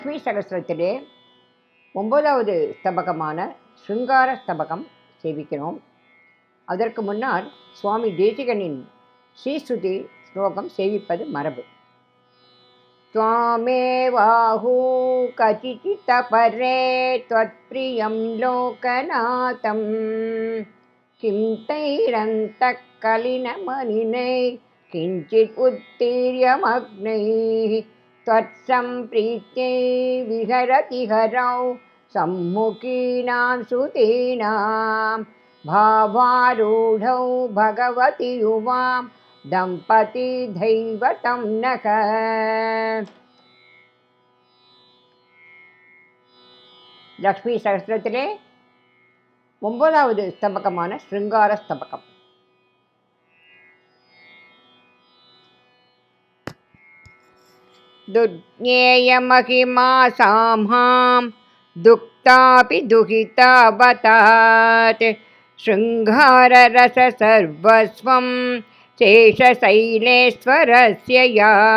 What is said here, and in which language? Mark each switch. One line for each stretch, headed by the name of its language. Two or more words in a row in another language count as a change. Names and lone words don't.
Tamil: லக்ஷ்மி சகஸ்ரத்திலே 9வது ஸ்தபகமான ஸ்ருங்கார ஸ்தபகம் சேவிக்கிறோம். அதற்கு முன்னால் சுவாமி தேசிகனின் ஸ்ரீஸ்ருதி ஸ்லோகம் சேவிப்பது மரபு.
Sanskrit: त्वामेवाहु कचिचित्तपरे त्वत्प्रियं लोकनाथं किं तैरन्तःकलिनमनिनैः किञ्चित् उत्तीर्यमग्नैः त्वत्सम्प्रीत्यै विहरति हरौ सम्मुखीनां सुतीनां भावारूढौ भगवति युवां दंपति दैवतं नः.
Tamil: லக்ஷ்மி சகஸ்ரத்திலே 9வது ஸ்தபகமான ஸ்ருங்கார ஸ்தபகம்.
Sanskrit: दुर्ज्ञेयमहिमा साम्हां दुक्तापि दुहितावतात् शृङ्गाररससर्वस्वं शेषशैलेश्वरस्य या.